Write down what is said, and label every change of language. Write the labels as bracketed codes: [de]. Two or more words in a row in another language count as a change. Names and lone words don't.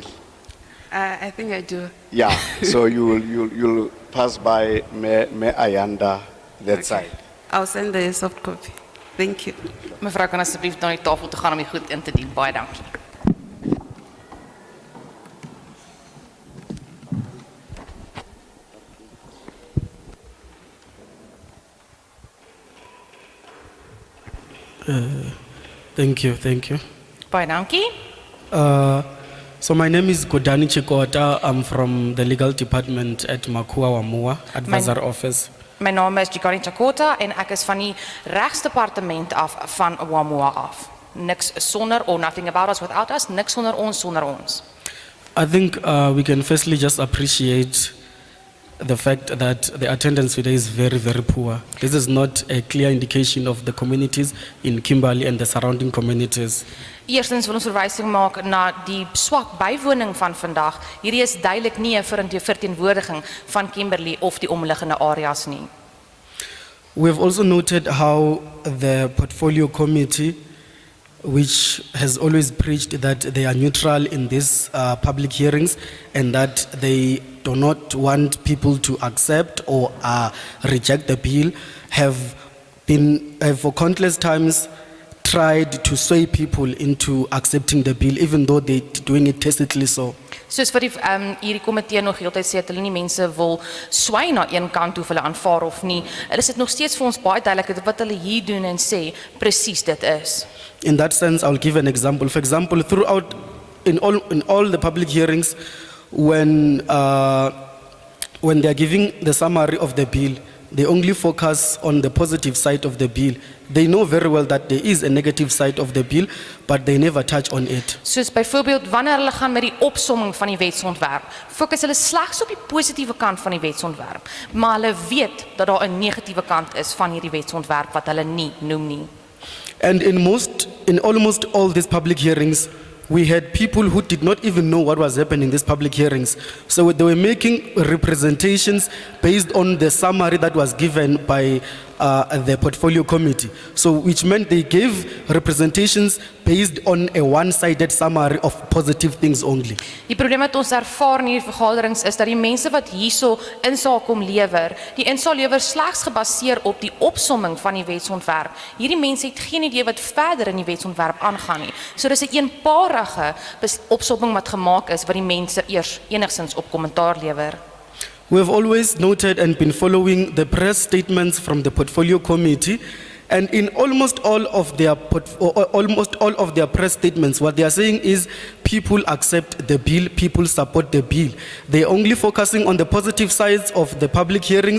[en] I think I do. Yeah, so you'll pass by Me Ayanda that side. I'll send the soft copy. Thank you. [af] Mevrou kan asseblief na die tafel toe gaan om die goed in te dien. Baie dankie. [en] Thank you. [af] Baie dankie. [en] So my name is Godani Chikota. I'm from the legal department at Makua Wamua Advisor Office. [af] My naam is Jikani Chakota en ek is van die regsdepartement af van Wamua af. Niks sonder [en] or nothing about us without us, [af] niks sonder ons. [en] I think we can firstly just appreciate the fact that the attendance today is very, very poor. This is not a clear indication of the communities in Kimberley and the surrounding communities. [af] Eerstens wil ons verwysing maak na die swak bywoning van vandag. Hierdie is duidelik nie 'n verteenwoordiging van Kimberley of die omliggende areas nie. [en] We have also noted how the portfolio committee, which has always preached that they are neutral in these public hearings and that they do not want people to accept or reject the bill, have for countless times tried to sway people into accepting the bill, even though they're doing it tacitly so. [af] Soos vir die hierdie komitee nog heeltyd sê dat hulle nie mense wil swai na een kant toe of hulle aanvaar of nie. Is dit nog steeds vir ons baie duidelik wat hulle hier doen en sê presies dit is. [en] In that sense, I'll give an example. For example, throughout in all the public hearings, when they are giving the summary of the bill, they only focus on the positive side of the bill. They know very well that there is a negative side of the bill, but they never touch on it. [af] Soos byvoorbeeld wanneer hulle gaan met die opsomming van die wetsontwerp, fokus hulle slegs op die positiewe kant van die wetsontwerp, maar hulle weet dat daar 'n negatiewe kant is van hierdie wetsontwerp wat hulle nie noem nie. [en] And in almost all these public hearings, we had people who did not even know what was happening in these public hearings. So they were making representations based on the summary that was given by the portfolio committee. So which meant they gave representations based on a one-sided summary of positive things only. [af] Die probleem wat ons ervaar in hierdie vergaderings is dat die mense wat hierso insaak kom lewer, die insaak lewer slegs gebaseer op die opsomming van die wetsontwerp. Hierdie mense het geen idee wat verder in die wetsontwerp aangaan nie. So dis 'n eenparige opsomming wat gemaak is wat die mense eers enigstens op kommentaar lewer. [en] We have always noted and been following the press statements from the portfolio committee, and in almost all of their press statements, what they are saying is people accept the bill, people support the bill. They're only focusing on the positive sides of the public hearings.